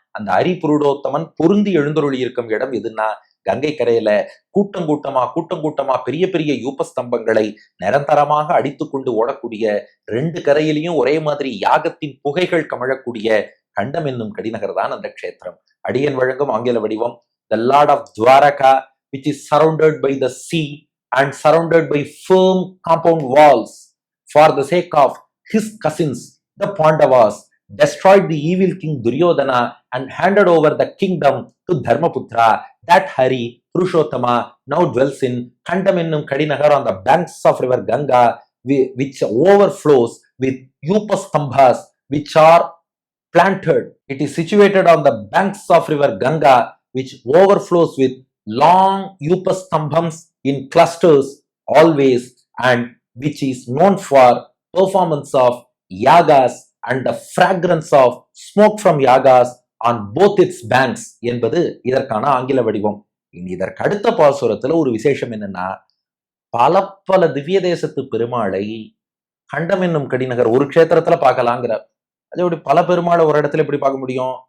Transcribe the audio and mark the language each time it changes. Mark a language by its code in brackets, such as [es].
[ta] அந்த அரிபுருடோத்தமன் பொருந்தி எழுந்தருளி இருக்கும் இடம் எதுன்னா கங்கை கரையில. கூட்டம் கூட்டமா பெரிய பெரிய யூபஸ்தம்பங்களை நிரந்தரமாக அடித்து கொண்டு ஓடக்கூடிய, 2 கரையிலையும் ஒரே மாதிரி யாகத்தின் புகைகள் கமழக்கூடிய கண்டம் என்னும் கடிநகர் தான் அந்த க்ஷேத்திரம். அடியன் வழங்கும் ஆங்கில வடிவம், [en] the Lord of Dwaraka, which is surrounded by the sea and surrounded by firm compound walls, for the sake of his cousins the Pandavas, destroyed the evil king Duryodhana and handed over the kingdom to Dharmaputra. That Hari Purushottama now dwells in Kandam ennum Kadinagar on the banks of river Ganga, which overflows with Upastambhas which are planted. It is situated on the banks of river Ganga, which overflows with long Upastambhams in clusters always, and which is known for performance of yagas and the fragrance of smoke from yagas on both its banks [ta] என்பது இதற்கான ஆங்கில வடிவம். இனி இதற்கு அடுத்த பாசுரத்துல ஒரு விசேஷம் என்னன்னா, பல திவ்ய தேசத்து பெருமாளை கண்டம் என்னும் கடிநகர் ஒரு க்ஷேத்திரத்துல பார்க்கலாங்கிறார். அது எப்படி பல பெருமாளை ஒரு இடத்துல எப்படி பார்க்க முடியும்?